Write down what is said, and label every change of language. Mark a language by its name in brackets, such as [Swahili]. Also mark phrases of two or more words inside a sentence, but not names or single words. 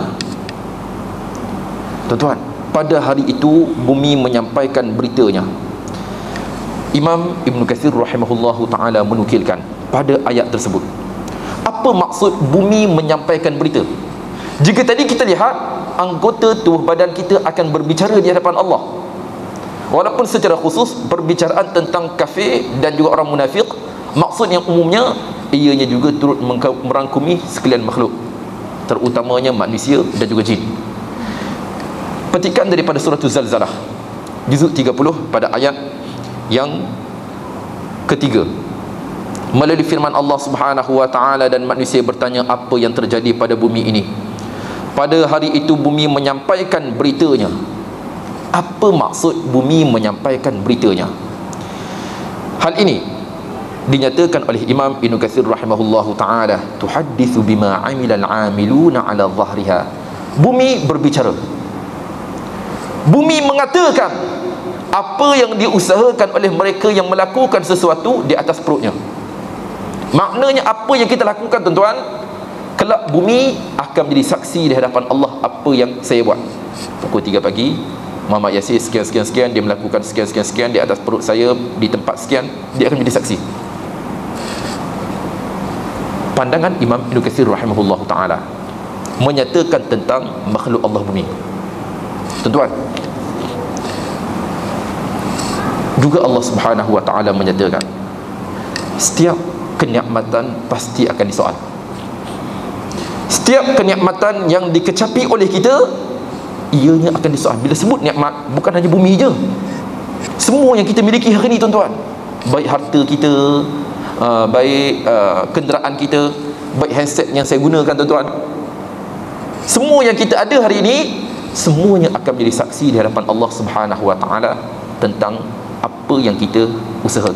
[Malay] Tuan-tuan, pada hari itu bumi menyampaikan beritanya. Imam Ibn Katsir [Arabic] رحمه الله تعالى [Malay] menukilkan pada ayat tersebut, apa maksud bumi menyampaikan berita? Jika tadi kita lihat anggota tubuh badan kita akan berbicara di hadapan Allah, walaupun secara khusus perbicaraan tentang kafir dan juga orang munafik, maksud yang umumnya ianya juga turut merangkumi sekalian makhluk, terutamanya manusia dan juga jin. Petikan daripada surah Az-Zalzalah, juzuk 30 pada ayat yang ketiga, melalui firman Allah [Arabic] سبحانه وتعالى, [Malay] dan manusia bertanya apa yang terjadi pada bumi ini. Pada hari itu bumi menyampaikan beritanya. Apa maksud bumi menyampaikan beritanya? Hal ini dinyatakan oleh Imam Ibn Katsir [Arabic] رحمه الله تعالى, تحدث بما عمل العاملون على ظهرها. [Malay] Bumi berbicara, bumi mengatakan apa yang diusahakan oleh mereka yang melakukan sesuatu di atas perutnya. Maknanya apa yang kita lakukan, tuan-tuan, kelak bumi akan menjadi saksi di hadapan Allah apa yang saya buat. Pukul 3 pagi Muhammad Yasir sekian-sekian-sekian, dia melakukan sekian-sekian-sekian di atas perut saya di tempat sekian, dia akan menjadi saksi. Pandangan Imam Ibn Katsir [Arabic] رحمه الله تعالى [Malay] menyatakan tentang makhluk Allah bumi. Tuan-tuan, juga Allah [Arabic] سبحانه وتعالى [Malay] menyatakan setiap kenikmatan pasti akan disoal. Setiap kenikmatan yang dikecapi oleh kita, ianya akan disoal. Bila sebut nikmat, bukan hanya bumi je, semua yang kita miliki hari ini, tuan-tuan, baik harta kita, baik kenderaan kita, baik handset yang saya gunakan, tuan-tuan, semua yang kita ada hari ini semuanya akan menjadi saksi di hadapan Allah [Arabic] سبحانه وتعالى [Malay] tentang apa yang kita usahakan.